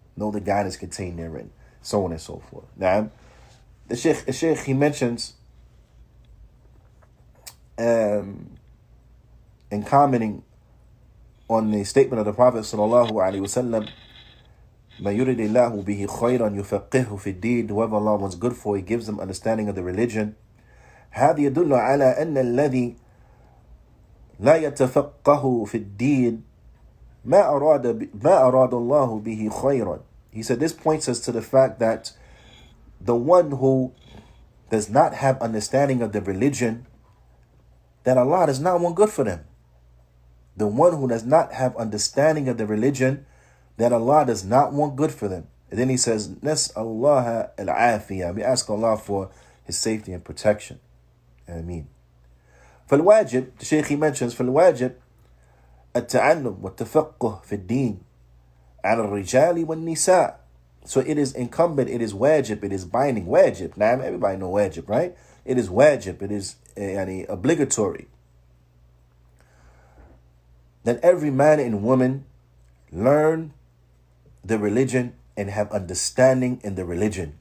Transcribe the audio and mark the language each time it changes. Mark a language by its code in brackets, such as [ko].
[en] Know the guidance contained therein. So on and so forth. Now, the Sheikh, he mentions in commenting on the statement of the Prophet sallallahu alaihi wasallam, [ar] "Man yuridillahu bihi khayran yufaqihu fi ad-din." [en] Whoever Allah wants good for, He gives them understanding of the religion. [ar] هذا يدل على أن الذي لا يتفقه في الدين ما أراد الله به خيرا. [en] He said this points us to the fact that the one who does not have understanding of the religion, that Allah does not want good for them. The one who does not have understanding of the religion, that Allah does not want good for them. And then he says, [ar] Nas'Allah al-afiyah. [en] We ask Allah for His safety and protection. Ameen. [ar] فالواجب, [en] the Shaykh he mentions, [ar] فالواجب التعلم والتفقه في الدين على الرجال والنساء. [en] So it is incumbent, it is wajib, it is binding. Wajib, now everybody know wajib, right? It is wajib, it is obligatory that every man and woman learn the religion and have understanding in the religion.